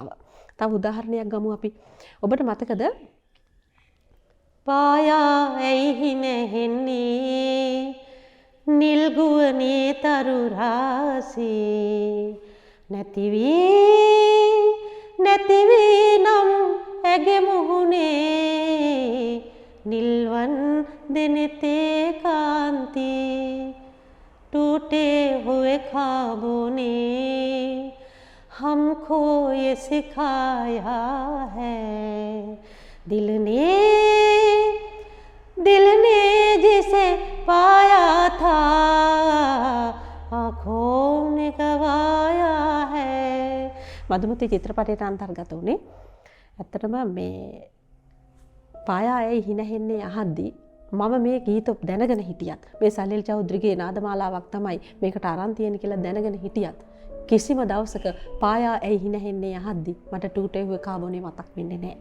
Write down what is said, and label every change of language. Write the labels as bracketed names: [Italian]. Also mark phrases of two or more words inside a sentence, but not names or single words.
[Sinhala] තව උදාහරණයක් ගමු අපි. ඔබට මතකද පායා ඇයි නැහෙන්නේ නිල්ගුවනේ තරු රාසේ නැතිවී නම් ඇගේ මුහුණේ නිල්වන් දෙනෙතේ කාන්ති [Hindi] टूटे हुए ख्वाबों ने हमको ये सिखाया है दिल ने जिसे पाया था आँखों ने गवाया है. [Sinhala] මధුමති චිත්‍රපටයට අන්තර්ගත වුණේ ඇත්තටම මේ පායා ඇයි හිනහෙන්නේ අහද්දී මම මේ ගීත දැනගෙන හිටියත් මේ සලිල් චෞධරිගේ නාදමාලාවක් තමයි මේකට අරන් තියෙන කියලා දැනගෙන හිටියත් කිසිම දවසක පායා ඇයි හිනහෙන්නේ අහද්දි මට [Hindi] टूटे हुए ख्वाबों ने [Sinhala] මතක් වෙන්නේ නැහැ.